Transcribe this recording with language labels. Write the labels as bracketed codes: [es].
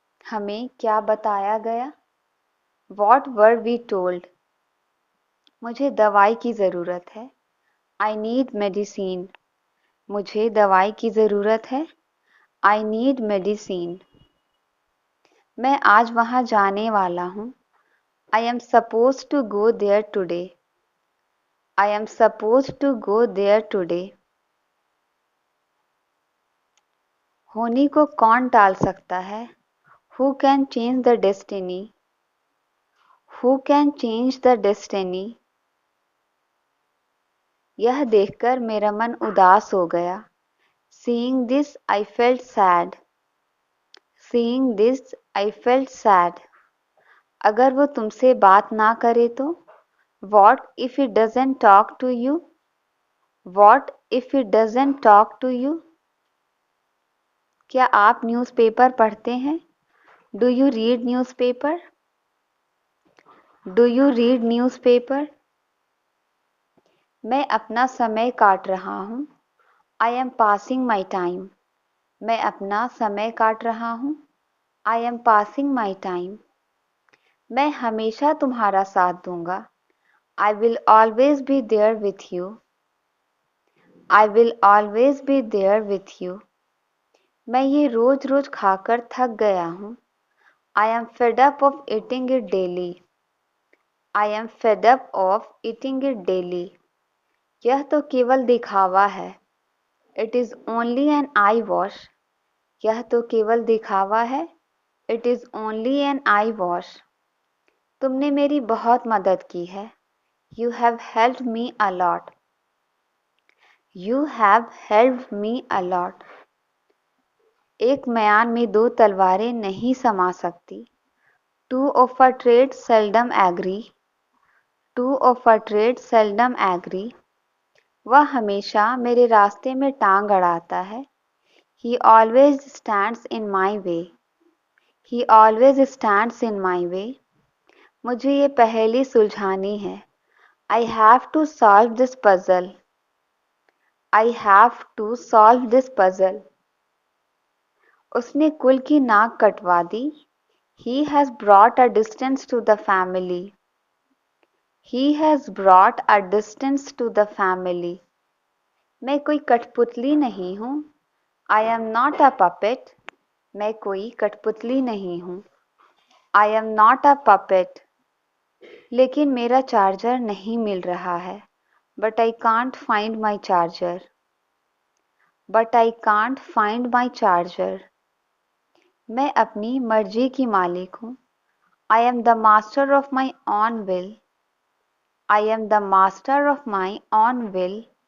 [hi] हमें क्या बताया गया? [en] What were we told? [hi] मुझे दवाई की ज़रूरत है। [en] I need medicine. [hi] मुझे दवाई की ज़रूरत है। [en] I need medicine. [hi] मैं आज वहाँ जाने वाला हूँ। [en] I am supposed to go there today. I am supposed to go there today. [hi] होनी को कौन टाल सकता है? [en] Who can change the destiny? Who can change the destiny? [hi] यह देखकर मेरा मन उदास हो गया। [en] Seeing this, I felt sad. Seeing this, I felt sad. [hi] अगर वो तुमसे बात ना करे तो? [en] What if it doesn't talk to you? What if it doesn't talk to you? [hi] क्या आप न्यूज़पेपर पढ़ते हैं? [en] Do you read newspaper? Do you read newspaper? [hi] मैं अपना समय काट रहा हूँ। [en] I am passing my time. [hi] मैं अपना समय काट रहा हूँ। [en] I am passing my time. [hi] मैं हमेशा तुम्हारा साथ दूंगा। [en] I will always be there with you. I will always be there with you. [hi] मैं ये रोज रोज खाकर थक गया हूँ। [en] I am fed up of eating it daily. I am fed up of eating it daily. [hi] यह तो केवल दिखावा है। [en] It is only an eyewash. [hi] यह तो केवल दिखावा है। [en] It is only an eyewash. [hi] तुमने मेरी बहुत मदद की है। [en] You have helped me a lot. You have helped me a lot. [hi] एक म्यान में दो तलवारें नहीं समा सकती। [en] Two of a trade seldom agree. Two of a trade seldom agree. [hi] वह हमेशा मेरे रास्ते में टांग अड़ाता है। [en] He always stands in my way. He always stands in my way. [hi] मुझे ये पहेली सुलझानी है। [en] I have to solve this puzzle. I have to solve this puzzle. [hi] उसने कुल की नाक कटवा दी। [en] He has brought a distance to the family. He has brought a distance to the family. [hi] मैं कोई कठपुतली नहीं हूँ। [en] I am not a puppet. [hi] मैं कोई कठपुतली नहीं हूँ। [en] I am not a puppet. [hi] लेकिन मेरा चार्जर नहीं मिल रहा है। [en] But I can't find my charger. But I can't find my charger. [hi] मैं अपनी मर्जी की मालिक हूँ। [en] I am the master of my own will. I am the master of my own will.